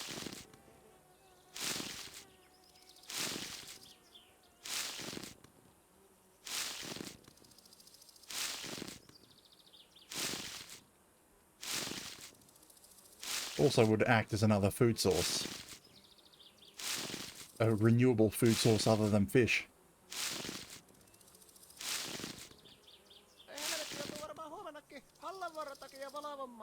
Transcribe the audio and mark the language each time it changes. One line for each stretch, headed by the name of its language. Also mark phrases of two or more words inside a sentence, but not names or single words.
English: Also would act as another food source. A renewable food source other than fish.
Finnish: Ei helvetti, joutuu varmaan huomennakin hallanvuoron takia valvomaan.